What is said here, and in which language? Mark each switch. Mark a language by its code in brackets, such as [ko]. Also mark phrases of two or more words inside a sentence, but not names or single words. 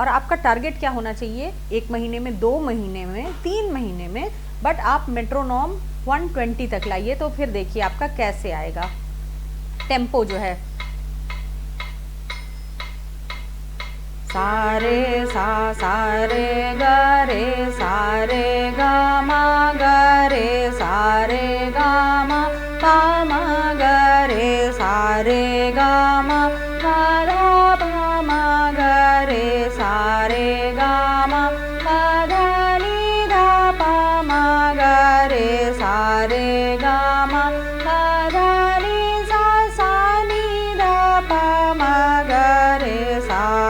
[hi] और आपका टारगेट क्या होना चाहिए, 1 महीने में, 2 महीने में, 3 महीने में, बट आप मेट्रोनॉम 120 तक लाइए, तो फिर देखिए आपका कैसे आएगा। टेम्पो जो है, सारे सा सारे ग रे सारे ग म ग रे सारे ग म प म ग रे सारे ग म प ध प म ग रे सारे ग म प ध नि ध प म ग रे सारे ग म प ध नि सा सा नि ध प म ग रे सा।